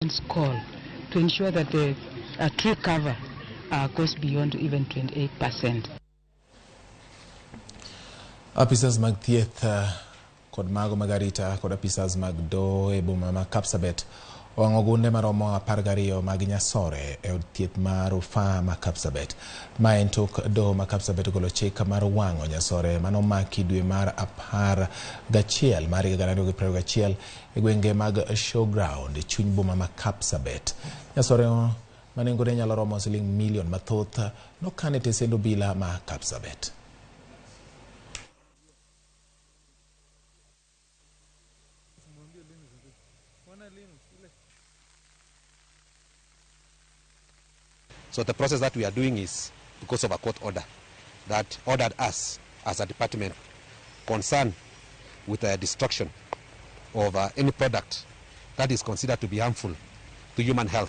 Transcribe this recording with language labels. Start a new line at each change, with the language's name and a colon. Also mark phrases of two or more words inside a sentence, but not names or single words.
English: call to ensure that the tree cover goes beyond even 28%.
Luo (Kenya and Tanzania): Apisas mag thieth kod mago magarita kod apisas mag Doho e boma ma Kapsabet owang'o gunde maromo 12 mag nyasore e od thieth mar Ufa ma Kapsabet. Ma en tok Doho ma Kapsabet ogolo chik mar wang'o nyasore manomaki dwe mar 11 mar 2021 e gwenge mag showground e chuny boma ma Kapsabet. Nyasore manengone nyalo romo siling milion mathoth nokan e tesend Obila ma Kapsabet.
English: So the process that we are doing is because of a court order that ordered us as a department concerned with the destruction of any product that is considered to be harmful to human health.